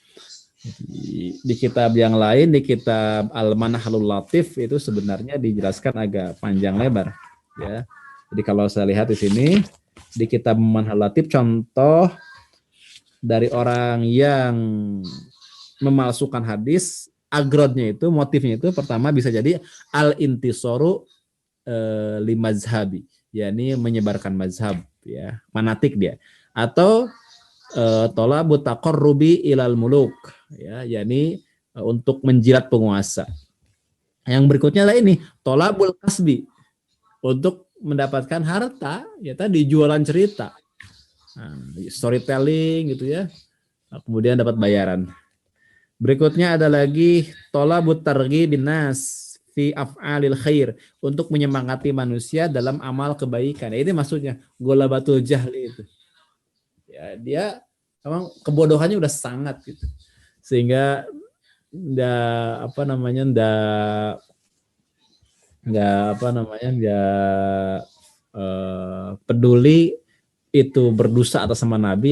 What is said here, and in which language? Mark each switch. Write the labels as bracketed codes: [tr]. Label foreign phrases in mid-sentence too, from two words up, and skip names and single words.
[id] Di kitab yang lain, di kitab Al-Manhalul Latif itu sebenarnya dijelaskan agak panjang lebar, ya. Jadi kalau saya lihat di sini di kitab Manhalul Latif, contoh dari orang yang memalsukan hadis, agrodnya itu, motifnya itu pertama bisa jadi [ar] الانتصار لمذهبي, [id] yakni menyebarkan mazhab, ya, fanatik dia, atau [ar] طلب التقرب إلى الملوك, [id] ya, yakni untuk menjilat penguasa. Yang berikutnya adalah ini [ar] طلب الكسب, [id] untuk mendapatkan harta, ya, tadi jualan cerita, storytelling gitu ya, kemudian dapat bayaran. [ar] Berikutnya ada lagi طلب ترغيب الناس في أفعال الخير, [id] untuk menyemangati manusia dalam amal kebaikan. Ini maksudnya [ar] غلبة الجهل [id] itu. Ya, dia memang kebodohannya udah sangat gitu, sehingga nggak peduli itu berdosa atas nama Nabi.